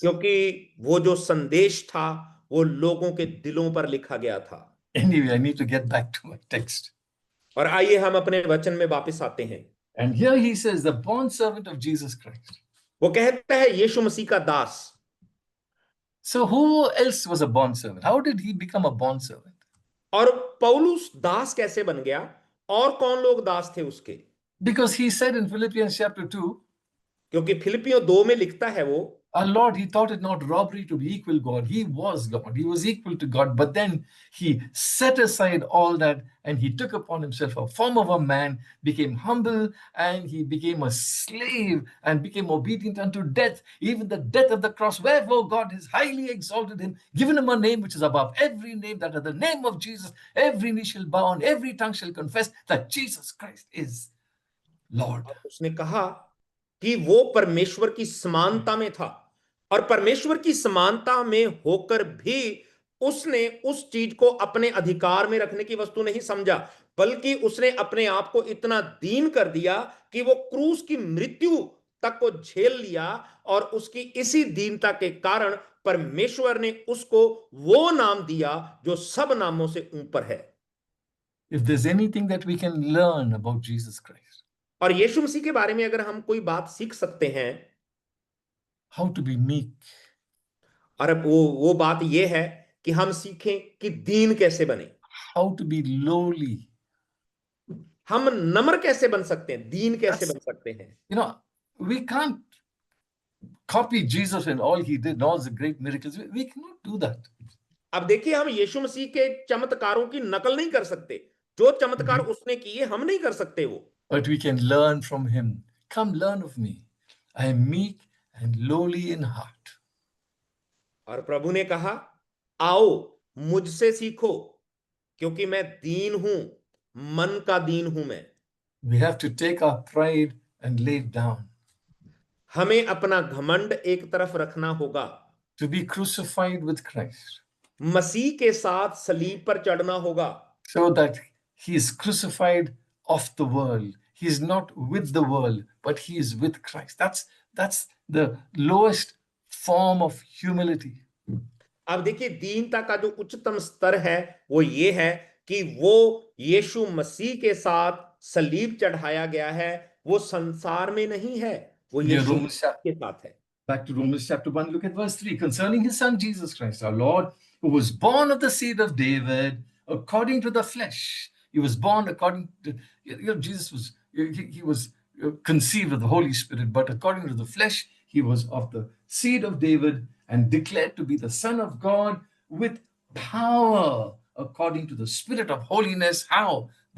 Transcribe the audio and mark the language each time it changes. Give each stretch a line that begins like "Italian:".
Hindi: क्योंकि वो जो संदेश था वो लोगों के दिलों पर लिखा गया था।
English: Anyway, I need to get back to my text.
Hindi: और आइए हम अपने वचन में वापस आते हैं।
English: And here he says, the bond servant of Jesus Christ.
Hindi: वो कहता है यीशु मसीह का दास।
English: So who else was a bond servant? How did he become a bond servant?
Hindi: और पौलुस दास कैसे बन गया, और कौन लोग दास थे उसके?
English: Because he said in Philippians chapter 2,
Hindi: क्योंकि फिलिपियों 2 में लिखता है वो,
English: our Lord, he thought it not robbery to be equal God. He was God. He was equal to God. But then he set aside all that and he took upon himself a form of a man, became humble, and he became a slave and became obedient unto death, even the death of the cross. Wherefore God has highly exalted him, given him a name which is above every name, that at the name of Jesus, every knee shall bow and every tongue shall confess that Jesus Christ is Lord.
Hindi: उसने कहा कि वो परमेश्वर की समानता में था, और परमेश्वर की समानता में होकर भी उसने उस चीज को अपने अधिकार में रखने की वस्तु नहीं समझा, बल्कि उसने अपने आप को इतना दीन कर दिया कि वो क्रूस की मृत्यु तक को झेल लिया, और उसकी इसी दीनता के कारण परमेश्वर ने उसको वो नाम दिया जो सब नामों से ऊपर है।
English: If there's anything that we can learn about Jesus Christ,
Hindi: और यीशु मसीह के बारे में अगर हम कोई बात सीख सकते हैं,
English: how to be meek,
Hindi: और अब वो बात ये है कि हम सीखें कि दीन कैसे बने,
English: how to be lowly.
Hindi: हम नम्र कैसे बन सकते हैं, दीन कैसे बन सकते हैं।
English: We can't copy Jesus and all he did and all the great miracles. We cannot do that.
Hindi: अब देखिए, हम यीशु मसीह के चमत्कारों की नकल नहीं कर सकते। जो चमत्कार उसने किए हम नहीं कर सकते वो,
English: but we can learn from him. Come learn of me. I am meek and lowly in heart.
Hindi: और प्रभु ने कहा, आओ मुझसे सीखो क्योंकि मैं दीन हूं, मन का दीन हूं मैं।
English: We have to take our pride and lay it down.
Hindi: हमें अपना घमंड एक तरफ रखना होगा,
English: To be crucified with Christ,
Hindi: मसीह के साथ सलीब पर चढ़ना होगा,
English: so that he is crucified of the world. He is not with the world, but he is with Christ. That's the lowest form of humility.
Hindi: अब देखिए, दीनता का जो उच्चतम स्तर है वो ये है कि वो यीशु मसीह के साथ सलीब चढ़ाया गया है, वो संसार में नहीं है, वो
English: Yeah,
Hindi: यीशु
English: Romans chapter
Hindi: के साथ है।
English: Back to Romans chapter 1, look at verse 3. Concerning his son Jesus Christ, our Lord, who was born of the seed of David, according to the flesh. He was born according to, Jesus was, he was conceived of the Holy Spirit, but according to the flesh, he was of the seed of David and declared to be the Son of God with power, according to the Spirit of holiness. How?